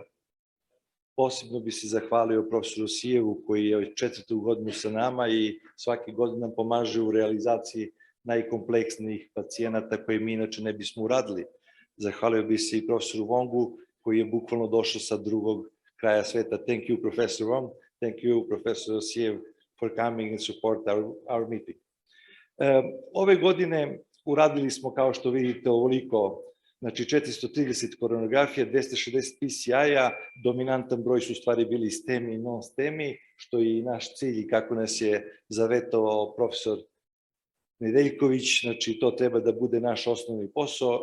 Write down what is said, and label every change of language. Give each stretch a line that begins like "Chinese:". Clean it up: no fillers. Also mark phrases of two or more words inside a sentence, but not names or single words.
Serbian: Posebno bi se zahvalio profesoru Sijevu koji je 4. godinu sa nama i svake godine nam pomaže u realizaciji najkompleksnijih pacijenata koje mi inače ne bismo uradili. Zahvalio bi se i profesoru Vongu koji je bukvalno došao sa drugog kraja sveta.
English: Thank you, Professor Wong. Thank you, Professor Siev, for coming and support our meeting.
Serbian: Ove godine uradili smo, kao što vidite, ovoliko, znači 430 koronografija, 260 PCI-a, dominantan broj su u stvari bili STEMI i non-STEMI, što je i naš cilj i kako nas je zavetovao profesor Nedeljković, znači to treba da bude naš osnovni posao.